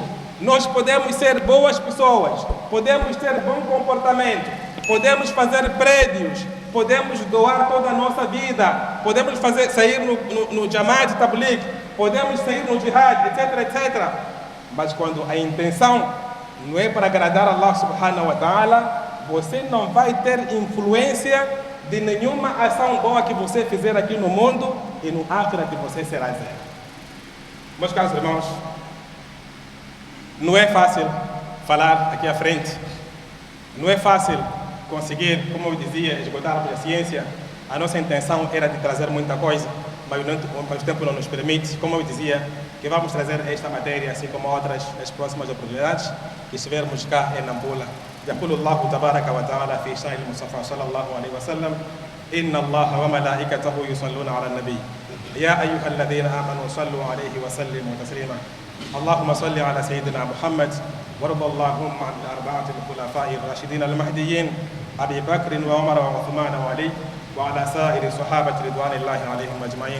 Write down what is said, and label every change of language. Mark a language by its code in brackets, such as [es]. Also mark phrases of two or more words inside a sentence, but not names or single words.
[pt] Nós podemos ser boas pessoas. Podemos ter bom comportamento. Podemos fazer prédios. Podemos doar toda a nossa vida. Podemos sair no Jamaat Tabligh. Podemos sair no Jihad, etc, etc. Mas quando a intenção não é para agradar Allah [ar] سبحانه وتعالى, [pt] você não vai ter influência de nenhuma ação boa que você fizer aqui no mundo, e no akhirah que você será zero. Meus caros irmãos, não é fácil falar aqui à frente. Não é fácil conseguir, como eu dizia, esgotar a ciência. A nossa intenção era de trazer muita coisa, mas o tempo não nos permite. Como eu dizia, que vamos trazer esta matéria, assim como outras, nas próximas oportunidades que estivermos cá em Nampula. [ar] يقول الله تبارك وتعالى في شأن المصطفى صلى الله عليه وسلم: إن الله وملائكته يصلون على النبي يا أيها الذين آمنوا صلوا عليه وسلموا تسليما. اللهم صل على سيدنا محمد وارض اللهم عن الأربعة الخلفاء الراشدين المهديين أبي بكر وعمر وعثمان وعلي وعلى سائر صحابة رضوان الله عليهم أجمعين.